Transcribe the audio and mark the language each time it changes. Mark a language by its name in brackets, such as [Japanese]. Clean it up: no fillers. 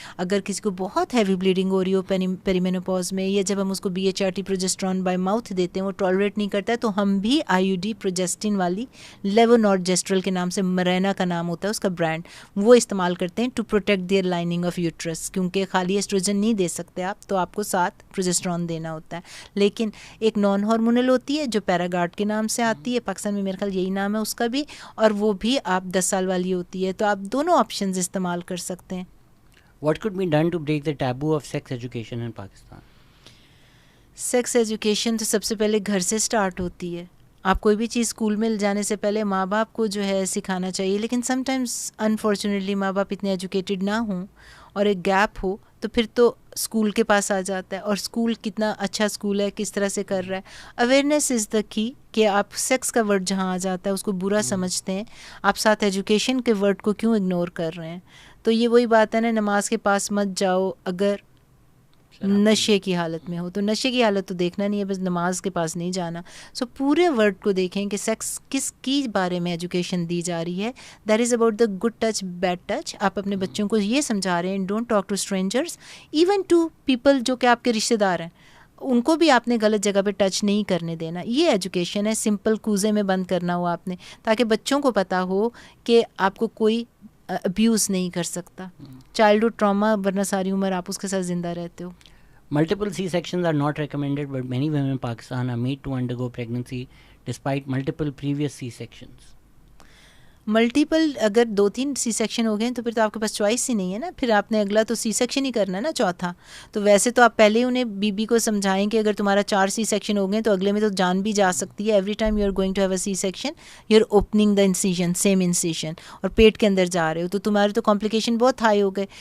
[Urdu] اگر کسی کو بہت ہیوی بلیڈنگ ہو رہی ہو پیریمینوپاز میں، یا جب ہم اس کو B H R T progesterone [English] by mouth [Urdu] دیتے ہیں وہ ٹالریٹ نہیں کرتا ہے، تو ہم بھی آئی یو ڈی پروجسٹن والی لیوونورجسٹرل کے نام سے، مرینا کا نام ہوتا ہے اس کا برانڈ، وہ استعمال کرتے ہیں [English] To protect their lining of uterus. [Urdu] کیونکہ خالی ایسٹروجن نہیں دے سکتے آپ، تو آپ کو ساتھ پروجسٹرون دینا ہوتا ہے. لیکن ایک نان ہارمونل ہوتی ہے جو پیراگارڈ کے نام سے آتی ہے، پاکستان میں میرے خیال یہی نام ہے اس کا بھی، اور وہ بھی آپ 10 سال والی ہوتی ہے. تو آپ دونوں آپشنز استعمال کر سکتے ہیں. [English] What could be done to break the taboo of sex education in Pakistan? [Urdu] Sex education تو سب سے پہلے گھر سے سٹارٹ ہوتی ہے. آپ کوئی بھی چیز اسکول میں جانے سے پہلے ماں باپ کو جو ہے سکھانا چاہیے. لیکن [English] sometimes unfortunately [Urdu] ماں باپ اتنے ایجوکیٹڈ نہ ہوں اور ایک گیپ ہو، تو پھر تو اسکول کے پاس آ جاتا ہے. اور اسکول کتنا اچھا اسکول ہے، کس طرح سے کر رہا ہے. [English] awareness is the key [Urdu] کہ آپ سیکس کا ورڈ جہاں آ جاتا ہے اس کو برا سمجھتے ہیں، آپ ساتھ ایجوکیشن کے ورڈ کو کیوں اگنور کر رہے ہیں. تو یہ وہی بات ہے نا، نماز کے پاس مت جاؤ اگر نشے کی حالت میں ہو. تو نشے کی حالت تو دیکھنا نہیں ہے، بس نماز کے پاس نہیں جانا. سو پورے ورڈ کو دیکھیں کہ سیکس کس کی بارے میں ایجوکیشن دی جا رہی ہے. [English] That is about the good touch bad touch. [Urdu] آپ اپنے بچوں کو یہ سمجھا رہے ہیں [English] don't talk to strangers, even to people [Urdu] جو کہ آپ کے رشتے دار ہیں، ان کو بھی آپ نے غلط جگہ پہ ٹچ نہیں کرنے دینا. یہ ایجوکیشن ہے. سمپل کوزے میں بند کرنا ہو آپ نے، تاکہ بچوں کو پتہ ہو کہ آپ کو کوئی ابیوز نہیں کر سکتا. چائلڈہڈ ٹراما ورنہ ساری عمر آپ اس کے ساتھ زندہ رہتے ہو. [English] Multiple C-sections are not recommended, but many women in Pakistan are made to undergo pregnancy despite multiple previous C-sections. [Urdu] Multiple اگر 2-3 سی سیکشن ہو گئے تو پھر تو آپ کے پاس چوائس ہی نہیں ہے نا، پھر آپ نے اگلا تو سی سیکشن ہی کرنا ہے نا، چوتھا. تو ویسے تو آپ پہلے انہیں بی کو سمجھائیں کہ اگر تمہارا 4 سی سیکشن ہو گئے تو اگلے میں تو جان بھی جا سکتی ہے. [English] every time you are going to have a C section you are opening the incision, same incision, [Urdu] اور پیٹ کے اندر جا رہے ہو، تو تمہارے تو کمپلیکیشن بہت ہائی ہو گئے.